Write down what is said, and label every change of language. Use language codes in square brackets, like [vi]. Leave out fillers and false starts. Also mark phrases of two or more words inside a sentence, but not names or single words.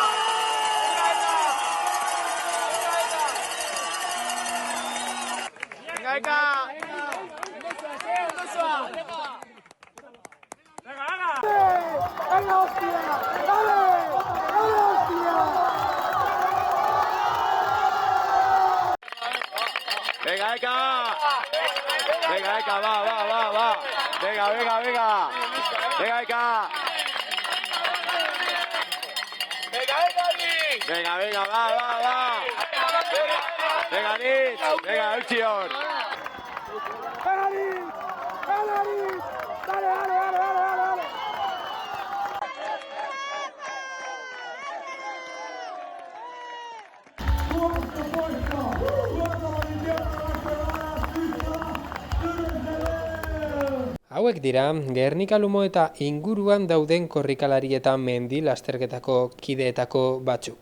[es] Venga, Eka! ¡Venga, hostia! ¡Dale! ¡Dale, hostia! Venga, Eka! Venga, Eka, va! Venga! Venga, Eka! Venga, va! Venga, Nitz! Venga, Eutxion! ¡Venga, Nitz! ¡Venga, Nitz! ¡Dale! [eu] Hauek dira, Gernika Lumo eta inguruan dauden korrikalari eta mendi lasterketako kideetako batzuk.